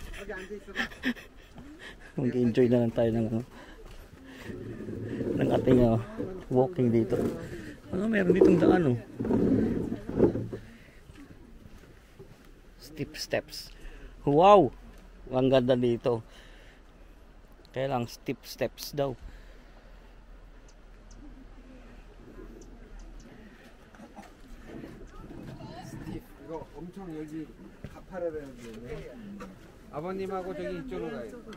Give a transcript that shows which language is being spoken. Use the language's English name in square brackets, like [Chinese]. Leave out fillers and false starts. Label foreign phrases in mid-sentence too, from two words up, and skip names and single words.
[Filipino] Mag-enjoy na lang tayo ng ano, ng ating walking dito. Ano meron ditong daan oh. [English] Steep steps. [Filipino] Wow! Ang ganda dito. Kaya lang [English] steep steps [Filipino] daw. [Korean] 이거 엄청 여기 가파르다는 데네. 아버님하고 저기 이쪽으로 가요.